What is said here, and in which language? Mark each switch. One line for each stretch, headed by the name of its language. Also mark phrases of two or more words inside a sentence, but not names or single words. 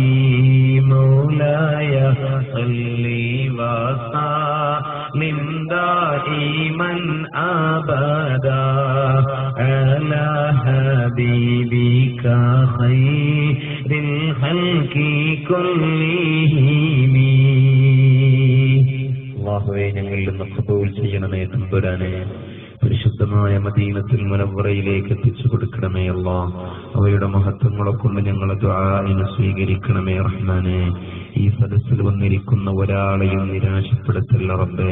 Arabic: مولاي صل وسلم دائما أبدا على حبيبك خير الخلق كلهم
Malayalam: അല്ലാഹുവേ ഞങ്ങളിൽ നിന്ന് ഖബൂൽ ചെയ്യണമേ തമ്പുരാനെ. പരിശുദ്ധമായ മദീനത്തുൽ മുനവ്വറയിലേക്ക് എത്തിച്ചു കൊടുക്കണമേ അല്ലാഹ്. അവയുടെ മഹത്വങ്ങളെ കൊണ്ട് ഞങ്ങളെ ദുആഇനെ സ്വീകരിക്കണമേ റഹ്മാനെ. ഈ സദസ്സിൽ വന്നിരിക്കുന്ന ഒരാളെയും നിരാശപ്പെടുത്തല്ല റബ്ബേ.